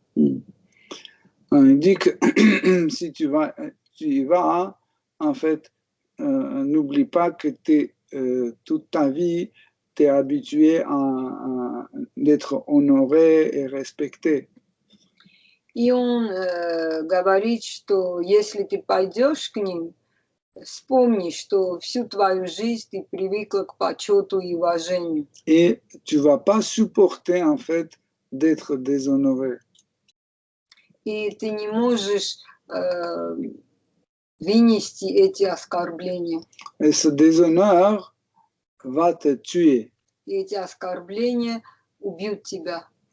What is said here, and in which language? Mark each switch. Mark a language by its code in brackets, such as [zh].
[fr] Il dit que si tu y vas, en fait, n'oublie pas que toute ta vie, tu es habitué à d'être honoré et respecté. [ru] И он говорит, что если ты пойдешь к ним, вспомни, что всю твою жизнь ты привыкла к почету и уважению. [fr] Et tu vas pas supporter, en fait, d'être déshonoré. [ru] И ты не можешь вынести эти оскорбления. [fr] Et ce déshonneur va te tuer. [ru] И эти оскорбления убьют тебя.